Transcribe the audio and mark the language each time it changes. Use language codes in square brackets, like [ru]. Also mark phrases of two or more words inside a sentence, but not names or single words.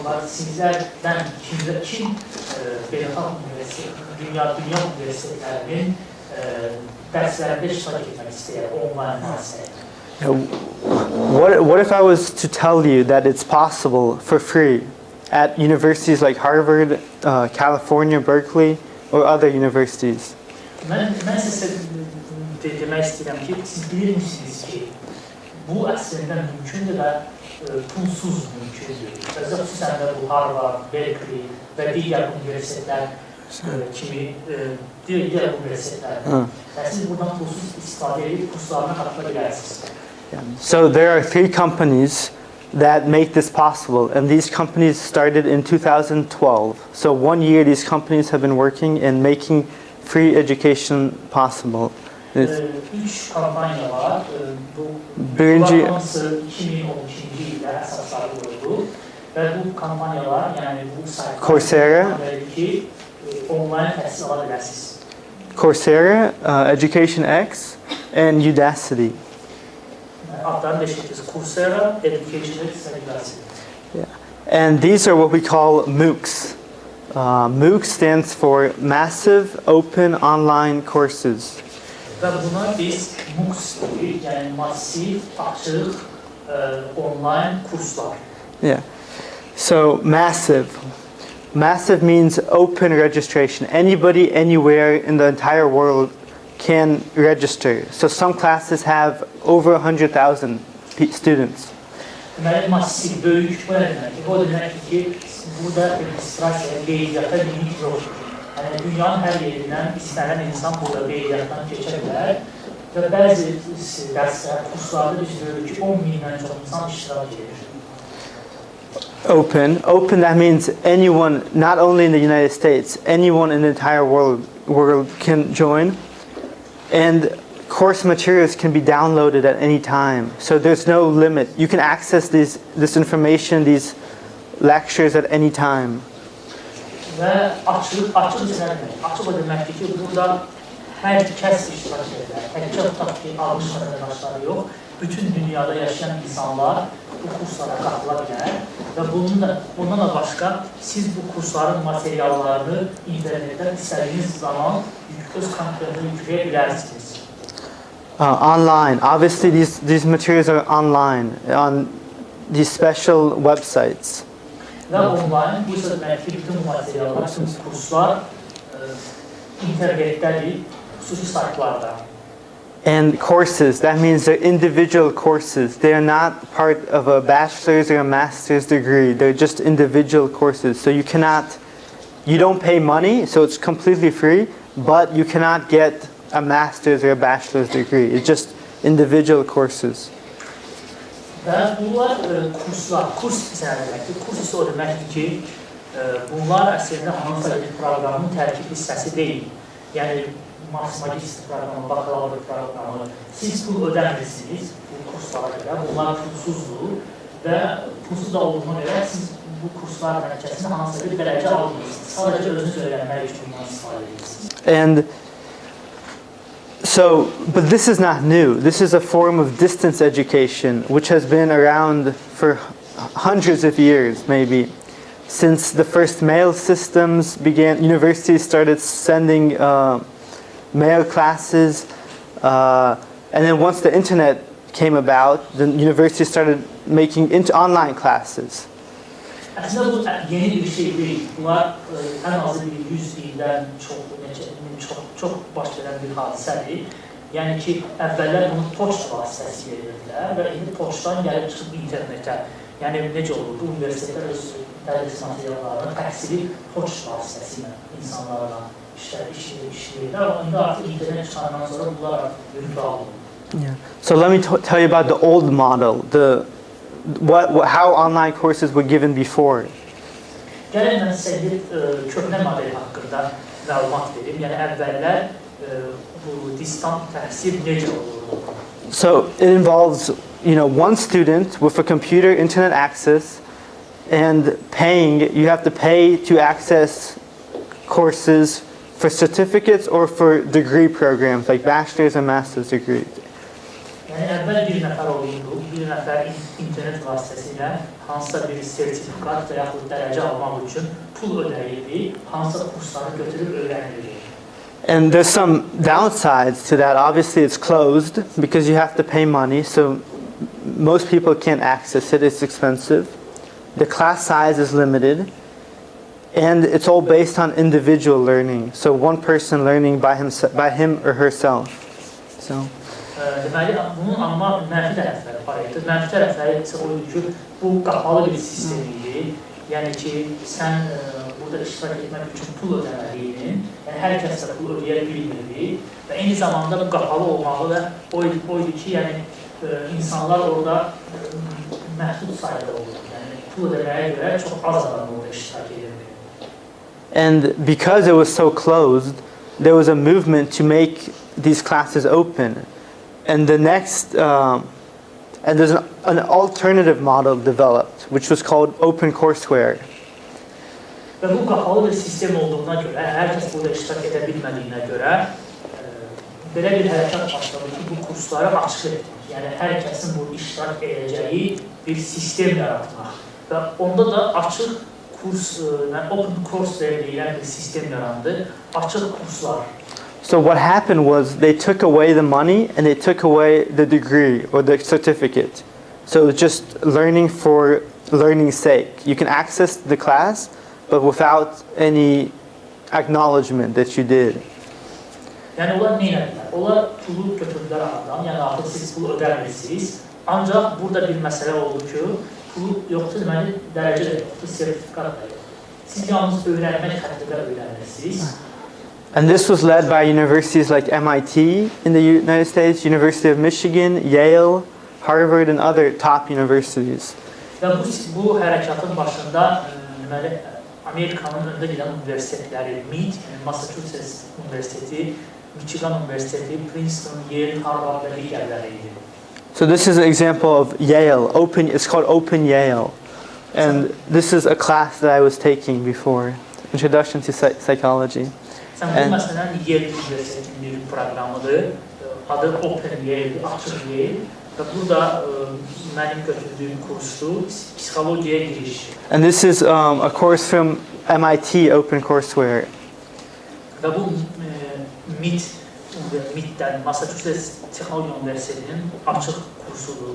[az] var. Sizlərdən kim beynəlxalq dünya universitetlərinin dərslərində iştirak etmək istəyir, onlayn mühazirədə? [en] What if I was to tell you that it's possible for free at universities like Harvard, California, Berkeley, or other universities? [az] Mən sizə demək istəyirəm ki, siz bilirmişsiniz ki, bu əslində mümkündür və pulsuz mümkündür. Xüsusən də bu Harvard, Berkeley və digər universitetlər kimi digər universitetlər. Siz buradan pulsuz istifadə edib kurslarına qatıla bilərsiniz. [en] So there are 3 companies that make this possible, and these companies started in 2012. So 1 year these companies have been working and making free education possible. [az] 3 kampanya var. Birinci 2012 ildə əsaslandırıldı və bu kampanyalar, yəni bu saytlar Coursera, onlayn təhsil ala bilərsiniz. Coursera, [en] Education X, and Udacity. [az] Adlarını deşirsiniz. Coursera, [en] Education X, and Udacity. And these are what we call MOOCs. MOOC stands for Massive Open Online Courses. [az] Və buna biz MOOCs deyirik, yəni massiv, açıq, onlayn kurslar. [en] So massive. Massive means open registration. Anybody, anywhere in the entire world can register. So some classes have over 100,000 students. [az] Deməli, massiv, böyük, bu nə deməkdir? O deməkdir ki, burada registrasiya, qeydiyyata limit yoxdur. Yəni, dünyanın hər yerindən istənilən insan burada qeydiyyatdan keçə bilər və bəzi dərslər, kurslarda biz görürük ki, 10 mindən çox insan iştirak edir. [en] Open, that means anyone, not only in the United States, anyone in the entire world can join. And course materials can be downloaded at any time. So there's no limit. You can access this information, these lectures at any time. [az] Və açıq o deməkdir ki, burada hər kəs iştirak edir. Təkcə tutaq ki, almış vətəndaşları yox, bütün dünyada yaşayan insanlar bu kurslara qatıla bilər və bundan da başqa siz bu kursların materiallarını internetdən istədiyiniz zaman öz kompüterdə yükləyə bilərsiniz. [en] Online. Obviously, these materials are online on these special websites. [az] Və onlayn, bu isə deməkdir ki, bütün materiallar, bütün kurslar internetdədir, xüsusi saytlarda. [en] And courses, that means they're individual courses. They are not part of a bachelor's or a master's degree. They're just individual courses. So you don't pay money, so it's completely free, but you cannot get a master's or a bachelor's degree. It's just individual courses. [az] Və bunlar kurslar, kurs isə deməkdir. Kurs isə o deməkdir ki, bunlar əslində hansısa bir proqramın tərkib hissəsi deyil. Yəni, magistr proqramı, bakalavr proqramı. Siz pul ödəmirsiniz bu kurslara görə. Bunlar pulsuzdur və pulsuz da olduğuna görə siz bu kurslar nəticəsində hansısa bir dərəcə almıyorsunuz. Sadəcə özünüz öyrənmək üçün bundan istifadə edirsiniz. [en] And so, but this is not new. This is a form of distance education which has been around for hundreds of years, maybe. Since the first mail systems began, universities started sending mail classes, and then once the internet came about, the universities started making online classes. [az] Əslində bu yeni bir şey deyil. Bunlar ən azı bir 100 ildən çox baş verən bir hadisədir. Yəni ki, əvvəllər bunu poçt vasitəsilə edirdilər və indi poçtdan gəlib çıxıb internetə. Yəni necə olur? Bu universitetlər öz tədris materiallarını, təhsili poçt vasitəsilə insanlarla işləyirlər. İndi artıq internet çıxandan sonra bunlar artıq virtual olur. [en] So let me tell you about the old model, how online courses were given before. [az] Gəlin mən sizə köhnə model haqqında məlumat verim. Yəni əvvəllər bu distant təhsil necə olurdu? [en] So it involves, one student with a computer, internet access, and paying. You have to pay to access courses for certificates or for degree programs like bachelor's and master's degrees. [az] Yəni əvvəl bir nəfər olurdu, bir nəfər internet vasitəsilə hansısa bir sertifikat və yaxud dərəcə almaq üçün pul ödəyirdi, hansısa kursları götürüb öyrənirdi. [en] And there's some downsides to that. Obviously, it's closed because you have to pay money, so most people can't access it. It's expensive. The class size is limited, and it's all based on individual learning. So one person learning by him or herself. So. [az] Deməli, bunun amma mənfi tərəfləri var idi. Mənfi tərəfləri isə o idi ki, bu qapalı bir sistem idi. Yəni ki, sən burada iştirak etmək üçün pul ödəməliydin. Yəni, hər kəs də pul ödəyə bilmirdi. Və eyni zamanda bu qapalı olmağı da o idi ki, yəni, insanlar orada məhdud sayıda olurdu. Yəni, pul ödəməyə görə çox az adam orada iştirak edirdi. [en] And because it was so closed, there was a movement to make these classes open. And the next, and there's an alternative model developed, which was called OpenCourseWare. [az] Və bu qapalı bir sistem olduğuna görə, hər kəs burada iştirak edə bilmədiyinə görə, belə bir hərəkat başladı ki, bu kursları açıq etdik. Yəni, hər kəsin bu iştirak edəcəyi bir sistem yaratmaq. Və onda da açıq kurs, OpenCourseWare deyilən bir sistem yarandı, açıq kurslar. [en] So what happened was they took away the money and they took away the degree or the certificate. So it was just learning for learning's sake. You can access the class, but without any acknowledgement that you did. [az] Yəni, onlar nə edilər? Onlar pulu götürdülər aradan, yəni artıq siz pulu ödəmirsiniz. Ancaq burada bir məsələ oldu ki, pulu yoxdur, deməli, dərəcə də yoxdur, sertifikat da yoxdur. Siz yalnız öyrənmək xəttində öyrənirsiniz. [en] And this was led by universities like MIT in the United States, University of Michigan, Yale, Harvard, and other top universities. [az] Və bu hərəkatın başında deməli, Amerikanın öndə gedən universitetləri, MIT, Massachusetts Universiteti, Michigan Universiteti, Princeton, Yale, Harvard və digərləri idi. [en] So this is an example of Yale. It's called Open Yale. And this is a class that I was taking before, Introduction to Psychology. [az] Sən bu məsələn Yale Universitetinin bir proqramıdır, adı Open Yale, açıq Yale və burada mənim götürdüyüm kursdur, psixologiyaya giriş. [en] And this is a course from MIT OpenCourseWare. [az] Və bu MIT-dən, Massachusetts Texnologiya Universitetinin açıq kursudur.